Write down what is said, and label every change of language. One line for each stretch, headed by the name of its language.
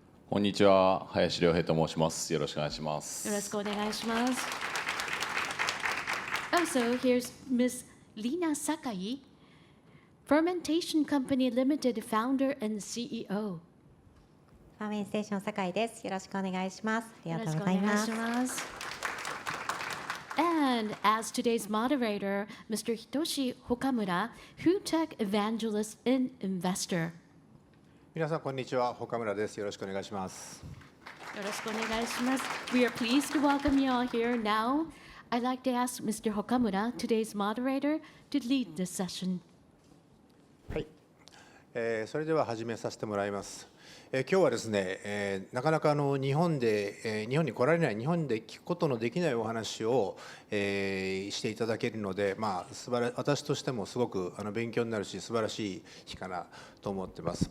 Japanese: こんにちは、林良平と申します。よろしくお願いします。よろしくお願いします。
English: Also, here's Ms. Lina Sakai, Fermentation Company Limited founder and CEO.
Japanese: ファーメンステーション酒井です。よろしくお願いします。ありがとうございよろます。しくお願いします。
English: And as today's moderator, Mr. Hitoshi Hokamura, food tech evangelist and investor.
Japanese: 皆さんこんにちは、岡村です。よろしくお願いします。よろしくお願いします。
English: We are pleased to welcome you all here now. I'd like to ask Mr. Hokamura, today's moderator, to lead this session.
Japanese: はい、それでは始めさせてもらいます。今日はですね、なかなか日本に来られない、日本で聞くことのできないお話を、していただけるので、私としてもすごく勉強になるし素晴らしい日かなと思ってます。